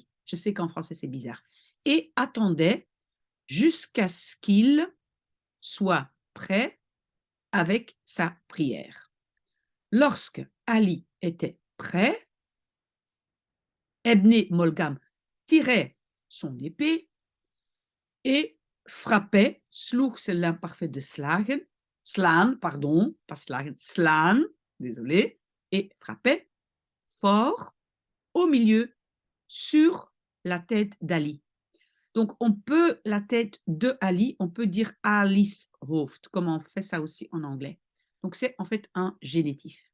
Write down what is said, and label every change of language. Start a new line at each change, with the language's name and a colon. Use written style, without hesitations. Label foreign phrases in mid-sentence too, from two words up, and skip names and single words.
French: Je sais qu'en français, c'est bizarre. Et attendait jusqu'à ce qu'il soit prêt avec sa prière. Lorsque Ali était prêt, Ebné Molgam tirait son épée et frappait, sloeg c'est l'imparfait de
Dutch: slagen, slaan,
French: pardon, pas
Dutch: slagen, slaan,
French: désolé, et frappait fort au milieu sur la tête d'Ali. Donc, on peut, la tête de Ali, on peut dire
Dutch: Ali's hoofd,
French: comme on fait ça aussi en anglais. Donc, c'est en fait un génitif.